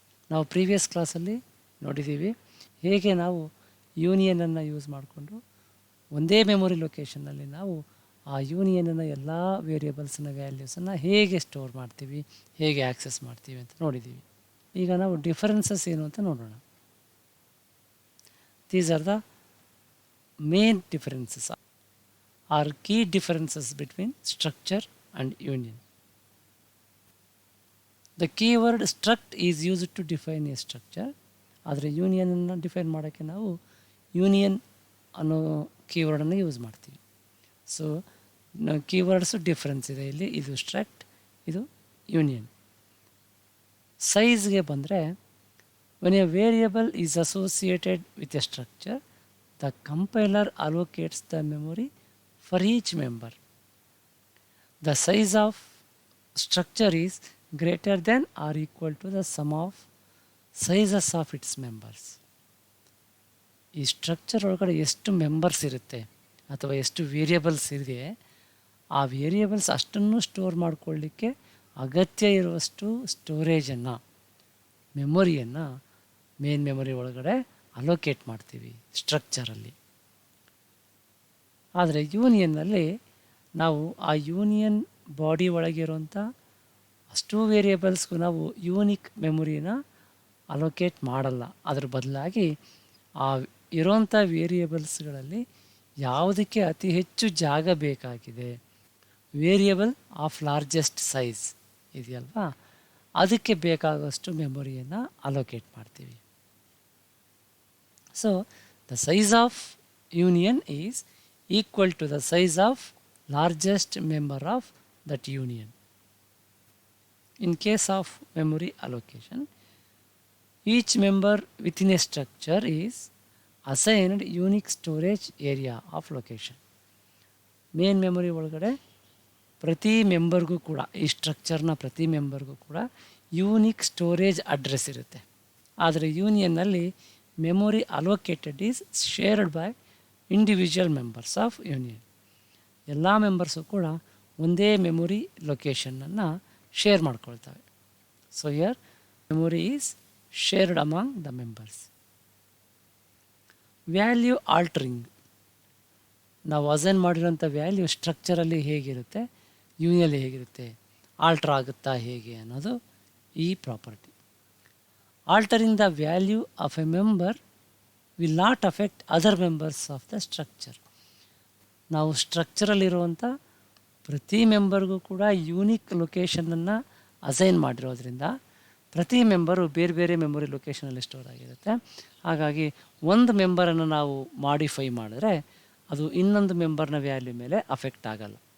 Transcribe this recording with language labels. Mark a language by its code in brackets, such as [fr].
[kn] ನಾವು ಪ್ರೀವಿಯಸ್ ಕ್ಲಾಸಲ್ಲಿ ನೋಡಿದ್ದೀವಿ ಹೇಗೆ ನಾವು ಯೂನಿಯನನ್ನು ಯೂಸ್ ಮಾಡಿಕೊಂಡು ಒಂದೇ ಮೆಮೊರಿ ಲೊಕೇಶನ್ನಲ್ಲಿ ನಾವು ಆ ಯೂನಿಯನನ್ನು ಎಲ್ಲ ವೇರಿಯಬಲ್ಸ್ನ ವ್ಯಾಲ್ಯೂಸನ್ನು ಹೇಗೆ ಸ್ಟೋರ್ ಮಾಡ್ತೀವಿ, ಹೇಗೆ ಆ್ಯಕ್ಸೆಸ್ ಮಾಡ್ತೀವಿ ಅಂತ ನೋಡಿದ್ದೀವಿ. ಈಗ ನಾವು ಡಿಫರೆನ್ಸಸ್ ಏನು ಅಂತ ನೋಡೋಣ. [en] These are the main differences are key differences between structure and union. The keyword struct is used to define a structure. [kn] ಆದರೆ ಯೂನಿಯನನ್ನು ಡಿಫೈನ್ ಮಾಡೋಕ್ಕೆ ನಾವು ಯೂನಿಯನ್ ಅನ್ನೋ ಕೀವರ್ಡನ್ನು ಯೂಸ್ ಮಾಡ್ತೀವಿ. ಸೊ ಕೀವರ್ಡ್ಸು ಡಿಫ್ರೆನ್ಸ್ ಇದೆ ಇಲ್ಲಿ. ಇದು ಸ್ಟ್ರಕ್ಟ್, ಇದು ಯೂನಿಯನ್. ಸೈಜ್ಗೆ ಬಂದರೆ, [en] when a variable is associated with a structure, the compiler allocates the memory for each member. The size of structure is greater than or equal to the sum of sizes of its members. [kn] ಈ structure ಒಳಗಡೆ ಎಷ್ಟು members ಇರುತ್ತೆ ಅಥವಾ ಎಷ್ಟು variables ಇದೆ, ಆ variables ಅಷ್ಟನ್ನು store ಮಾಡಿಕೊಳ್ಳಿಕ್ಕೆ ಅಗತ್ಯ ಇರುವಷ್ಟು ಸ್ಟೋರೇಜನ್ನು, ಮೆಮೊರಿಯನ್ನು ಮೇನ್ ಮೆಮೊರಿ ಒಳಗಡೆ ಅಲೋಕೇಟ್ ಮಾಡ್ತೀವಿ ಸ್ಟ್ರಕ್ಚರಲ್ಲಿ. ಆದರೆ ಯೂನಿಯನ್ನಲ್ಲಿ ನಾವು ಆ ಯೂನಿಯನ್ ಬಾಡಿ ಒಳಗಿರುವಂಥ ಅಷ್ಟು ವೇರಿಯಬಲ್ಸ್ಗೂ ನಾವು ಯೂನಿಕ್ ಮೆಮೊರಿನ ಅಲೋಕೇಟ್ ಮಾಡಲ್ಲ. ಅದರ ಬದಲಾಗಿ ಆ ಇರೋಂಥ ವೇರಿಯಬಲ್ಸ್ಗಳಲ್ಲಿ ಯಾವುದಕ್ಕೆ ಅತಿ ಹೆಚ್ಚು ಜಾಗ ಬೇಕಾಗಿದೆ, [en] variable of largest size [kn] ಇದೆಯಲ್ವಾ, ಅದಕ್ಕೆ ಬೇಕಾಗುವಷ್ಟು ಮೆಮೊರಿಯನ್ನು ಅಲೋಕೇಟ್ ಮಾಡ್ತೀವಿ. [en] So, the size of union is equal to the size of largest member of that union. In case of memory allocation, each member within a structure is assigned unique storage area of location. [kn] Main memory ಒಳಗಡೆ ಪ್ರತಿ ಮೆಂಬರ್ಗೂ ಕೂಡ, ಈ ಸ್ಟ್ರಕ್ಚರ್ನ ಪ್ರತಿ ಮೆಂಬರ್ಗೂ ಕೂಡ unique storage address ಇರುತ್ತೆ. ಆದರೆ ಯೂನಿಯನ್ನಲ್ಲಿ [en] memory allocated is shared by individual members of union. [kn] ಎಲ್ಲ ಮೆಂಬರ್ಸು ಕೂಡ ಒಂದೇ memory ಲೊಕೇಶನನ್ನು share ಮಾಡ್ಕೊಳ್ತವೆ. [en] So here memory is shared among the members. [kn] Value altering, ನಾವು ಅಸೈನ್ ಮಾಡಿರೋಂಥ ವ್ಯಾಲ್ಯೂ ಸ್ಟ್ರಕ್ಚರಲ್ಲಿ ಹೇಗಿರುತ್ತೆ, ಯೂನಿಯಲ್ಲಿ ಹೇಗಿರುತ್ತೆ, ಆಲ್ಟ್ರ್ ಆಗುತ್ತಾ ಹೇಗೆ ಅನ್ನೋದು ಈ property. [en] Altering the value of a member will not affect other members of the structure. [kn] ನಾವು ಸ್ಟ್ರಕ್ಚರಲ್ಲಿರುವಂಥ ಪ್ರತಿ ಮೆಂಬರ್ಗೂ ಕೂಡ ಯೂನಿಕ್ ಲೊಕೇಶನನ್ನು ಅಸೈನ್ ಮಾಡಿರೋದ್ರಿಂದ ಪ್ರತಿ ಮೆಂಬರು ಬೇರೆ ಬೇರೆ ಮೆಮೊರಿ ಲೊಕೇಶನಲ್ಲಿ ಸ್ಟೋರ್ ಆಗಿರುತ್ತೆ. ಹಾಗಾಗಿ ಒಂದು ಮೆಂಬರನ್ನು ನಾವು ಮಾಡಿಫೈ ಮಾಡಿದ್ರೆ ಅದು ಇನ್ನೊಂದು ಮೆಂಬರ್ನ ವ್ಯಾಲ್ಯೂ ಮೇಲೆ ಅಫೆಕ್ಟ್ ಆಗಲ್ಲ.